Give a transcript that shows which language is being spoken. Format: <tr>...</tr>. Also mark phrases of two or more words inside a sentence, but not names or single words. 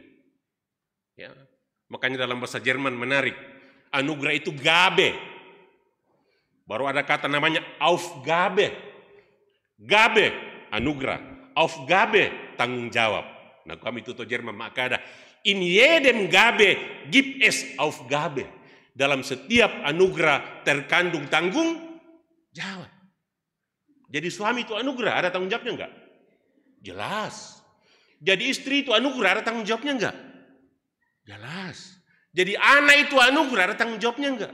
<id>Ya. Makanya dalam bahasa Jerman menarik. Anugerah itu Gabe. Baru ada kata namanya Aufgabe. Gabe, anugerah. Aufgabe, tanggung jawab. Nah kami tutup Jerman maka ada</id> <de>in jedem Gabe gibt es Aufgabe.</de> <id>Dalam setiap anugerah terkandung tanggung jawab. Jadi suami itu anugerah, ada tanggung jawabnya enggak? Jelas. Jadi istri itu anugerah, ada tanggung jawabnya enggak? Jelas. Jadi anak itu anugerah, ada tanggung jawabnya enggak?</id>